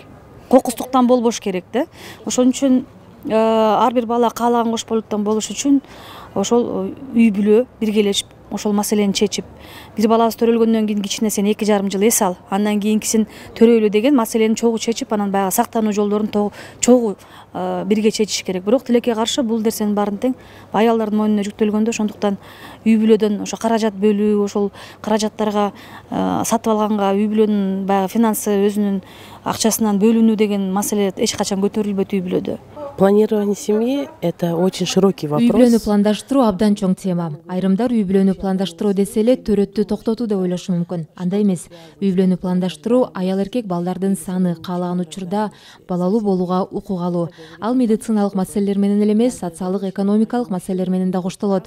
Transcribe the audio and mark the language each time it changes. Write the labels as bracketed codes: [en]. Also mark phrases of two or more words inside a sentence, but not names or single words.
[ky] Кокустуктан болбош керек да. Ошон үчүн ар бир бала каалаган кош бойлуктан болуш үчүн ошол үй бүлө биргелешип ошол маселени чечип, бир балабыз төрөлгөндөн кийин кичине сен 2,5 жыл эс ал, андан кийинкисин төрөйлү деген маселени чогуу чечип, анан баягы сактануу жолдорун чогуу бирге чечиш керек. Бирок тилекке каршы бул нерсенин баарын тең аялдардын мойнуна жүктөлгөндө, ошондуктан үй бүлөдөн ошо каражат бөлүү, ошол каражаттарга сатып алганга үй бүлөнүн баягы финансы өзүнүн акчасынан бөлүнүү деген маселе эч качан көтөрүлбөйт үй бүлөдө. [ru] Планирование семьи – это очень широкий вопрос. [ky] Үй бүлөнү пландаштыруу абдан чоң тема. Айрымдар үй бүлөнү пландаштыруу десе эле төрөттү токтотуу деп ойлошу мүмкүн. Андай эмес. Үй бүлөнү пландаштыруу аял эркек балдардын саны каалаган учурда балалуу болууга укук алуу. Ал медициналык маселелер менен эле эмес, социалдык, экономикалык маселелер менен да коштолот.